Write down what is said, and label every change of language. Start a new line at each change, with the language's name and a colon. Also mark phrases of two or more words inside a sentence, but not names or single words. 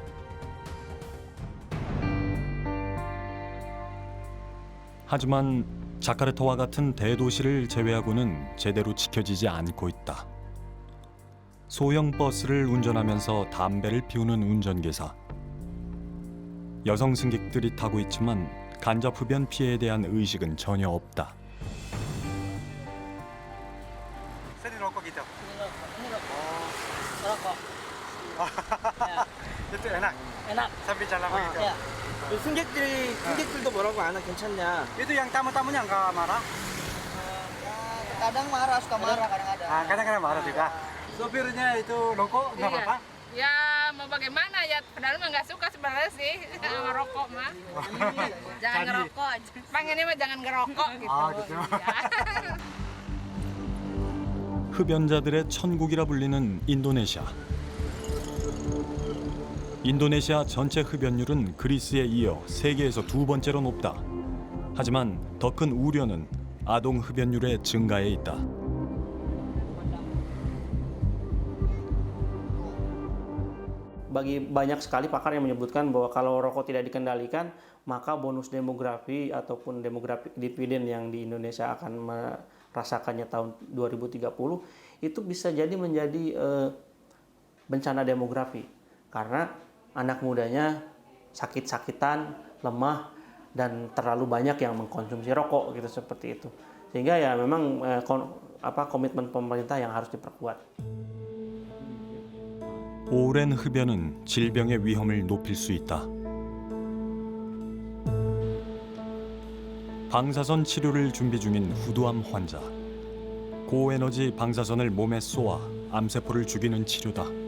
Korean: 하지만 자카르타와 같은 대도시를 제외하고는 제대로 지켜지지 않고 있다. 소형 버스를 운전하면서 담배를 피우는 운전기사. 여성 승객들이 타고 있지만 간접 흡연 피해에 대한 의식은 전혀 없다.
Indonesian: Sering rokok gitu. Rokok. Itu enak. Enak. Sambil jalan begitu. Ya.
Korean: 승객들도 뭐라고 안 해? 괜찮냐?
Indonesian: Itu yang tamu-tamunya nggak marah? Kadang marah, suka marah kadang-kadang. Ah, kadang-kadang marah juga. Sopirnya itu rokok nggak apa-apa? Ya mau bagaimana ya, padahal mah nggak suka sebenarnya sih sama rokok mah. Jangan ngerokok aja. Pengennya mah jangan ngerokok gitu. Ah, gitu. Ya.
Korean: 흡연자들의 천국이라 불리는 인도네시아. 인도네시아 전체 흡연율은 그리스에 이어 세계에서 2번째로 높다. 하지만 더 큰 우려는 아동 흡연율의 증가에 있다.
Indonesian: Bagi banyak sekali pakar yang menyebutkan bahwa kalau rokok tidak dikendalikan, maka bonus demografi ataupun demografi dividen yang di Indonesia akan merasakannya tahun 2030 itu bisa jadi menjadi bencana demografi karena anak mudanya sakit-sakitan, lemah dan terlalu banyak yang mengkonsumsi rokok gitu seperti itu. Sehingga ya memang komitmen pemerintah yang harus diperkuat.
Korean: 오랜 흡연은 질병의 위험을 높일 수 있다. 방사선 치료를 준비 중인 후두암 환자. 고에너지 방사선을 몸에 쏘아 암세포를 죽이는 치료다.